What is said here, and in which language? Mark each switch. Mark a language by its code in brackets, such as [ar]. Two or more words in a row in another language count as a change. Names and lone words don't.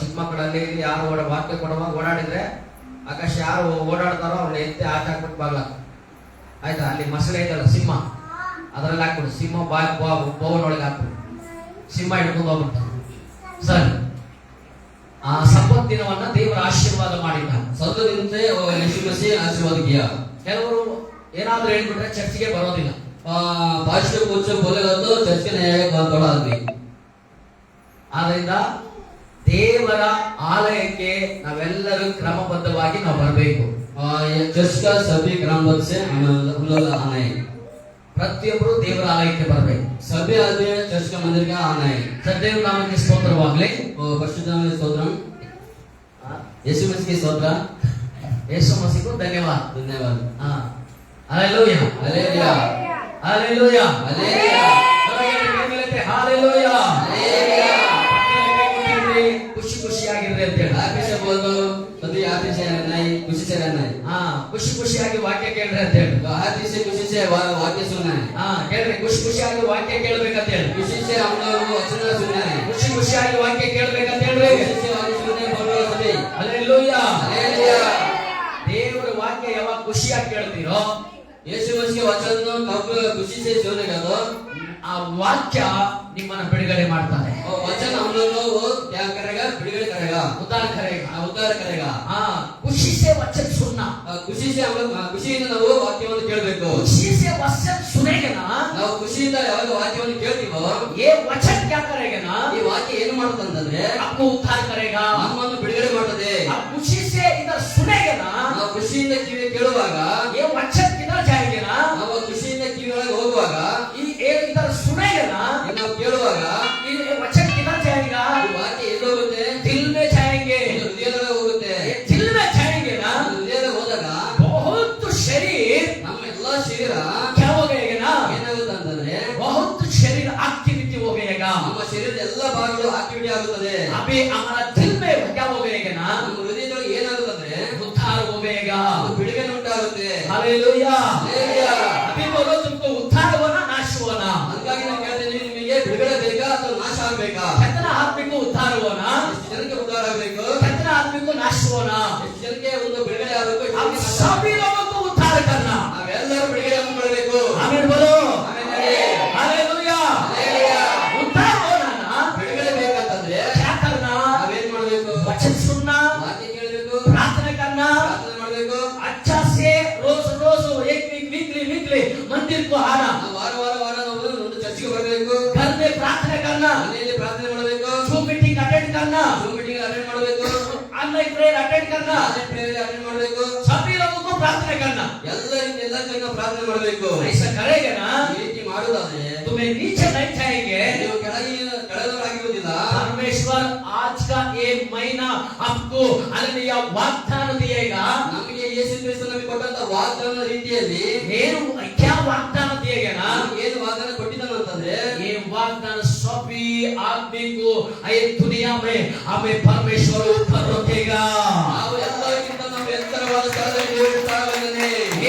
[kn] ಚಿಕ್ಕ ಮಕ್ಕಳಲ್ಲಿ ಇಲ್ಲಿ ಯಾರು ವಾಕ್ಯ ಕೊಡುವಾಗ ಓಡಾಡಿದ್ರೆ ಆಕಾಶ ಯಾರು ಓಡಾಡ್ತಾರೋ ಅವ್ರನ್ನ ಎತ್ತಿ ಆಚೆ ಹಾಕ್ಬಿಟ್ಟು ಬಾಗ್ಲ, ಆಯ್ತಾ? ಅಲ್ಲಿ ಮಸಳೆ ಐತಲ್ಲ ಸಿಂಹ, ಅದರಲ್ಲಿ ಹಾಕ್ಬಿಡು. ಸಿಂಹ ಬೋವನೊಳಗೆ ಹಾಕ್ಬಿಡು, ಸಿಂಹ ಹಿಡ್ಕೊಂಡು ಹೋಗ್ಬಿಡ್ತ. ಸರಿ, ಆ ಸಬ್ಬತ್ ದಿನವನ್ನ ದೇವರ ಆಶೀರ್ವಾದ ಮಾಡಿದ್ದ. [hi] सब्बत दिन से वो यीशु मसीह आशीर्वाद किया। [kn] ಕೆಲವರು ಏನಾದ್ರೂ ಹೇಳ್ಬಿಟ್ರೆ ಚರ್ಚಿಗೆ ಬರೋದಿಲ್ಲ. [hi] पास्टर कुछ बोलेगा तो चर्च के नहीं आएगा थोड़ा आदमी। [kn] ಆದ್ರಿಂದ ದೇವರ ಆಲಯಕ್ಕೆ ನಾವೆಲ್ಲರೂ ಕ್ರಮಬದ್ಧವಾಗಿ ನಾವು ಬರಬೇಕು. [hi] चर्च का सभी क्रमबद्ध से हम लोग आना है। [kn] ಪ್ರತಿಯೊಬ್ಬರು ದೇವರ ಆಲಯಕ್ಕೆ ಬರಬೇಕು. [hi] सभी आदमी चर्च का मंदिर का आना है। [kn] ಸದೇವ ನಾಮಕ್ಕೆ ಸ್ತೋತ್ರವಾಗಲಿ. ಪರಿಶುದ್ಧ ನಾಮಕ್ಕೆ ಸ್ತೋತ್ರಂ, ಯೇಸು ಮसीह ಸ್ತೋತ್ರ, ಯೇಸು ಮಸೀಹು ಧನ್ಯವಾದ. ಧನ್ಯವಾದ. ಹಲ್ಲೆಲೂಯಾ, ಹಲ್ಲೆಲೂಯಾ, ಹಲ್ಲೆಲೂಯಾ, ಹಲ್ಲೆಲೂಯಾ, ಹಲ್ಲೆಲೂಯಾ. ಹಲ್ಲೆಲೂಯಾ. ಖುಷಿ ಖುಷಿಯಾಗಿರ್ರಿ ಅಂತ ಹೇಳಿ [hi] हैप्पी से बोल दो, सभी हैप्पी से रहना है, खुशी से रहना है। [kn] ಖುಷಿ ಖುಷಿಯಾಗಿ ವಾಕ್ಯ ಕೇಳ್ರಿ ಅಂತ ಹೇಳಿ. [hi] तो हैप्पी से खुशी से वाक्य सुनना है। [kn] ಹೇಳ್ರಿ, ಖುಷಿ ಖುಷಿಯಾಗಿ ವಾಕ್ಯ ಕೇಳ್ಬೇಕಂತ ಹೇಳಿ. [hi] खुशी से हम लोग वचन सुनना है। [kn] ಖುಷಿ ಖುಷಿಯಾಗಿ ವಾಕ್ಯ ಕೇಳ್ಬೇಕಂತ ಹೇಳ್ರಿ. [hi] खुशी से वाक्य सुनने बोलो सभी। [kn] ಹಲ್ಲೆಲೂಯಾ, [hi] हालेलुया। [kn] ದೇವರ ವಾಕ್ಯ ಯಾವಾಗ ಖುಷಿಯಾಗಿ ಕೇಳ್ತೀರೋ, [hi] यीशु मसीह वचन कब खुशी से सुनेगा तो [kn] ಆ ವಾಕ್ಯ ನಿಮ್ಮನ್ನ ಬಿಡುಗಡೆ ಮಾಡ್ತಾರೆ. [hi] और वचन हम लोगों को क्या करेगा, बिगड़ करेगा, उद्धार करेगा, उद्धार करेगा। ಖುಷಿ से वचन सुनना, खुशी से हम लोग [kn] ಖುಷಿಯಿಂದ ನಾವು ವಾಕ್ಯವನ್ನು ಕೇಳಬೇಕು. [hi] खुशी से वचन सुनेगा ना, [kn] ನಾವು ಖುಷಿಯಿಂದ ಯಾವಾಗ ವಾಕ್ಯವನ್ನು ಕೇಳ್ತೀವೋ [hi] ये वचन क्या करेगा ना, [kn] ಈ ವಾಕ್ಯ ಏನು ಮಾಡುತ್ತಂತಂದ್ರೆ [hi] आपको उद्धार करेगा, [kn] ನಮ್ಮನ್ನು ಬಿಡುಗಡೆ ಮಾಡುತ್ತದೆ. [hi] आप खुशी से इधर सुनेगा ना, [kn] ನಾವು ಖುಷಿಯಿಂದ ಕಿವಿ ಕೇಳುವಾಗ, [hi] ये वचन किधर जाएगा ना, [kn] ನಾವು ಖುಷಿಯಿಂದ ಕಿವಿ ಒಳಗೆ ಹೋಗುವಾಗ, [hi] ये इधर सुनेगा ना, [kn] ನಾವು ಕೇಳುವಾಗ [hi] ये वचन किधर जाएगा, [kn] ಈ ವಾಕ್ಯ ಎಲ್ಲೋಗುತ್ತೆ, [hi] दिल में जाएंगे, [kn] ಹೃದಯದೊಳಗೆ ಹೋಗುತ್ತೆ. [hi] ये दिल में जाएंगे ना, [kn] ಹೃದಯದಲ್ಲಿ ಹೋದಾಗ [hi] बहुत शरीर [kn] ನಮ್ಮ ಎಲ್ಲಾ ಶರೀರ [hi] क्या हो गएगा ना, [kn] ಏನಾಗುತ್ತೆ ಅಂತಂದ್ರೆ [hi] बहुत शरीर एक्टिविटी हो गएगा. [kn] ನಮ್ಮ ಶರೀರದ ಎಲ್ಲಾ ಭಾಗಗಳು ಆಕ್ಟಿವಿಟಿ ಆಗುತ್ತದೆ. [hi] अभी हमारा दिल में क्या हो गएगा ना, [kn] ನಮ್ಮ ಹೃದಯದೊಳಗೆ ಏನಾಗುತ್ತಂದ್ರೆ [hi] उद्धार हो गएगा. [kn] ಬಿಡುಗಡೆ ಉಂಟಾಗುತ್ತೆ. [hi] हालेलुया, हालेलुया. अभी बोलो तुमको उद्धार होना नाश होना, [kn] ಹಾಗಾಗಿ ನಾನು ಕೇಳ್ತೀನಿ, ನಿಮಗೆ ಬಿಡುಗಡೆ ಬೇಕಾ ಅಥವಾ ನಾಶ ಆಗ್ಬೇಕಾ? [hi] कितना आदमी को उद्धार होना, [kn] ಎಷ್ಟು ಜನಕ್ಕೆ ಉದ್ಧಾರ ಆಗಬೇಕು, [hi] कितना आदमी को नाश होना, [kn] ಎಷ್ಟು ಜನಕ್ಕೆ ಒಂದು ಬಿಡುಗಡೆ ಆಗಬೇಕು, ಎಷ್ಟು [hi] हम [kn] ಜನಕ್ಕೆ ನಾಶ [hi] सभी लोगों को उद्धार करना. [kn] ನಾವೆಲ್ಲರೂ ಬಿಡುಗಡೆ ಹೊಂದಬೇಕು. [hi] आमीन बोलो, [kn] ಆಮೆನ್ ಹೇಳಿ. [hi] हालेलुया. [kn] ಹಾಲೆಲೂಯಾ. [hi] उद्धार होना ना, [kn] ಬಿಡುಗಡೆ ಬೇಕಂತಂದ್ರೆ [hi] क्या करना, [kn] ನಾವೇನ್ ಮಾಡ್ಬೇಕು? [hi] वचन सुनना, [kn] ವಾಕ್ಯ ಕೇಳಬೇಕು, [hi] प्रार्थना करना, [kn] ಪ್ರಾರ್ಥನೆ ಮಾಡ್ಬೇಕು, [hi] अच्छा से रोज रोज एक वीकली मंदिर को आना, [kn] ನಾವು ವಾರ ವಾರ ವಾರ ನಾವು ಒಂದು ಚರ್ಚಿಗೆ ಬರಬೇಕು, [hi] घर में प्रार्थना करना, [kn] ಮನೆಯಲ್ಲಿ ಪ್ರಾರ್ಥನೆ ಮಾಡಬೇಕು, [en] Zoom meeting attend [hi] करना, [en] Zoom meeting attend [kn] ಮಾಡಬೇಕು, [en] online prayer attend [hi] करना, [en] online prayer attend [kn] ಮಾಡಬೇಕು. [hi] सभी लोगों को प्रार्थना करना. [kn] ಎಲ್ಲರಿಂದ ಎಲ್ಲ ಜನ ಪ್ರಾರ್ಥನೆ ಮಾಡಬೇಕು. [hi] ऐसा करेगा ना, [kn] ಈ ರೀತಿ ಮಾಡುವುದಾದ್ರೆ [hi] तुम्हें नीचे नहीं जाएंगे. [kn] ನೀವು ಕೆಳಗಿರುವುದಿಲ್ಲ. [hi] परमेश्वर आज का ये महीना आपको हालेलुया वाग्दान दिएगा. [kn] ನಮಗೆ ಯೇಸು ಕ್ರಿಸ್ತ ನಮಗೆ ಕೊಟ್ಟಂತ ವಾಗ್ದಾನದ ರೀತಿಯಲ್ಲಿ [hi] ಏನು क्या वाग्दान दिएगा ना, [kn] ಏನು ವಾಗ್ದಾನ ಕೊಟ್ಟಿದ್ದಾನೆ ಅಂತಂದ್ರೆ [hi] ये वाग्दान सभी आदमी को ये दुनिया में हमें परमेश्वर ऊपर रखेगा. [kn] ನಾವು ಎಲ್ಲರಿಗಿಂತ ನಾವು ಎತ್ತರವಾದ ಸ್ಥಳದಲ್ಲಿ ದೇವರು ಸ್ಥಾನವನ್ನೇ